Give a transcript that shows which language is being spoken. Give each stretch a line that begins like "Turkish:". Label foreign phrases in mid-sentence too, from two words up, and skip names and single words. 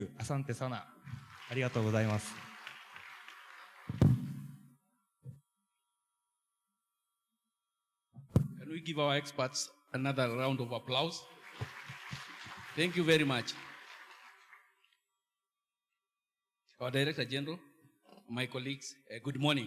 Swahili: Asante sana.
Japanese: ありがとうございます。
English: Can we give our experts another round of applause? Thank you very much. Our Director General, my colleagues, good morning.